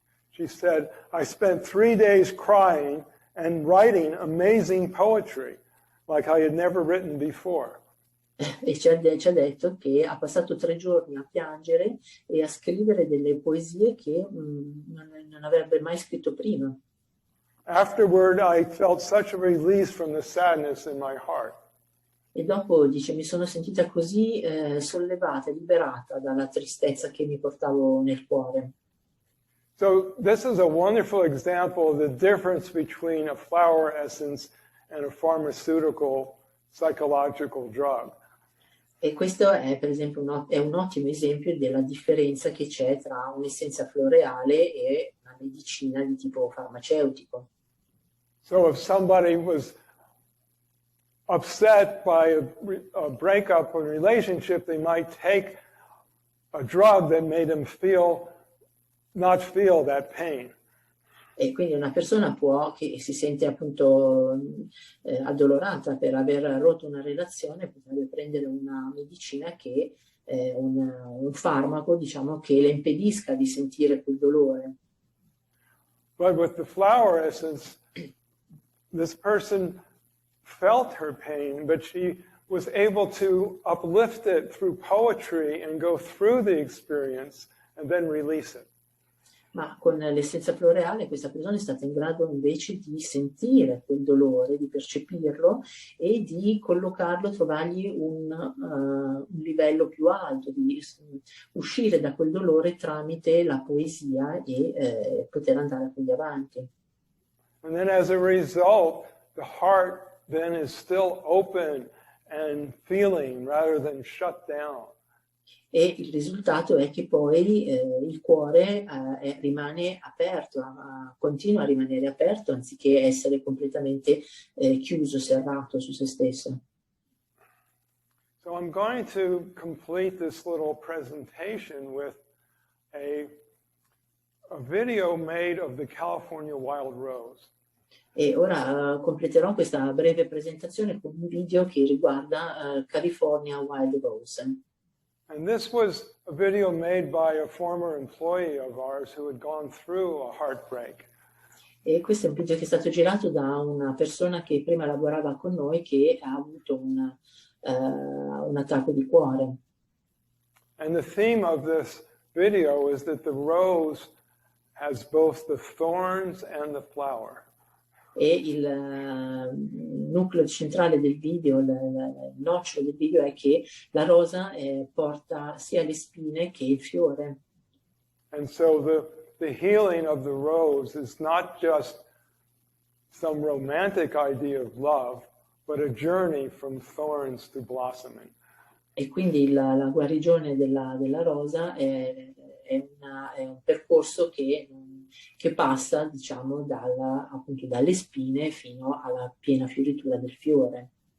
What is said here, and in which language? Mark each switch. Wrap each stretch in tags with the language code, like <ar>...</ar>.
<en>She said, I spent 3 days crying and writing amazing poetry like I had never written before.</en> <it>E ci ha detto che ha passato 3 giorni a piangere e a scrivere delle poesie che non avrebbe mai scritto prima.</it> <en>Afterward, I felt such a release from the sadness in my heart.</en> <it>E dopo, dice, mi sono sentita così sollevata, liberata dalla tristezza che mi portavo nel cuore.</it> <en>So this is a wonderful example of the difference between a flower essence and a pharmaceutical psychological drug.</en> <it>E questo è, per esempio, è un ottimo esempio della differenza che c'è tra un'essenza floreale e una medicina di tipo farmaceutico.</it> <en>So if somebody was upset by a breakup or relationship, they might take a drug that made them not feel that pain.</en> <it>E quindi una persona che si sente appunto addolorata per aver rotto una relazione, potrebbe prendere una medicina che un farmaco, diciamo, che le impedisca di sentire quel dolore.</it> <en>But with the flower essence, this person felt her pain, but she was able to uplift it through poetry and go through the experience and then release it.</en> <it>Ma con l'essenza floreale questa persona è stata in grado invece di sentire quel dolore, di percepirlo e di collocarlo, trovargli un livello più alto, di uscire da quel dolore tramite la poesia e poter andare quindi avanti.</it> <en>And then as a result, the heart then is still open and feeling rather than shut down.</en> <it>E il risultato è che poi il cuore rimane aperto, continua a rimanere aperto anziché essere completamente chiuso, serrato su se stesso.</it> <en>So I'm going to complete this little presentation with a video made of the California wild rose.</en> <it>E ora completerò questa breve presentazione con un video che riguarda California Wild Rose.</it> <en>And this was a video made by a former employee of ours who had gone through a heartbreak.</en> <it>E questo è un video che è stato girato da una persona che prima lavorava con noi che ha avuto un attacco di cuore.</it> <en>And the theme of this video is that the rose has both the thorns and the flower.</en> <it>E il nucleo centrale del video, il nocciolo del video è che la rosa porta sia le spine che il fiore.</it> <en>And so the healing of the rose is not just some romantic idea of love, but a journey from thorns to blossoming.</en> <it>E quindi la guarigione della rosa è un percorso che passa, diciamo, appunto dalle spine fino alla piena fioritura del fiore.</it>